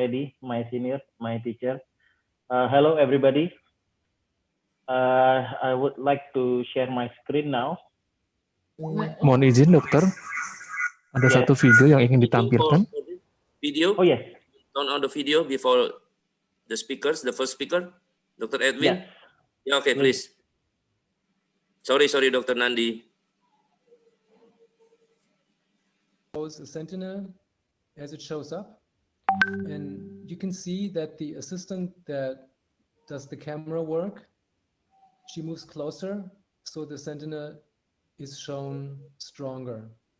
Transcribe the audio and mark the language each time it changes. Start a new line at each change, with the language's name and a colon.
English: Eddy, my senior, my teacher. Hello, everybody. I would like to share my screen now.
Indonesian: Mohon izin, dokter. Ada satu video yang ingin ditampilkan.
English: Video? Oh, yes. Turn on the video before the speakers, the first speaker, Dr. Edwin. Yes. Yeah, okay, please. Sorry, Dr. Nandi. The sentinel as it shows up, and you can see that the assistant that does the camera work, she moves closer, so the sentinel is shown stronger.